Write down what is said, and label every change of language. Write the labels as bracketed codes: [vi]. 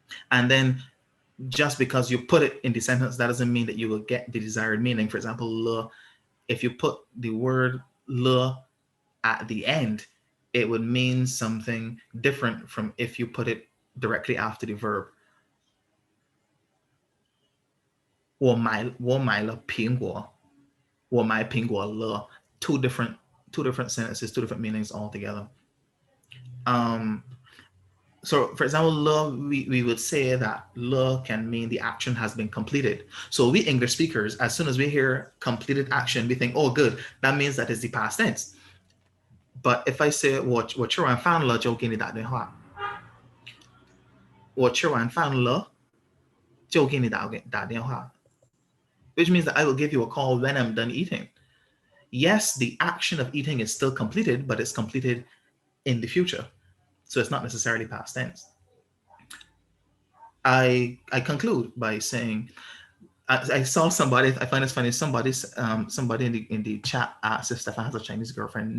[en] And then just because you put it in the sentence, that doesn't mean that you will get the desired meaning. For example, le, if you put the word le at the end, it would mean something different from if you put it directly after the verb. [zh] 我买了苹果，我买苹果了. [en] Two different sentences, two different meanings altogether. So for example, le, we would say that le can mean the action has been completed. So we English speakers, as soon as we hear completed action, we think, oh, good, that means that is the past tense. But if I say [zh] 我吃完饭了就给你打电话，我吃完饭了就给你打电话。 [en] which means that I will give you a call when I'm done eating. Yes, the action of eating is still completed, but it's completed in the future. So it's not necessarily past tense. I conclude by saying, I saw somebody, I find this funny, somebody in the chat asked if Stefan has a Chinese girlfriend.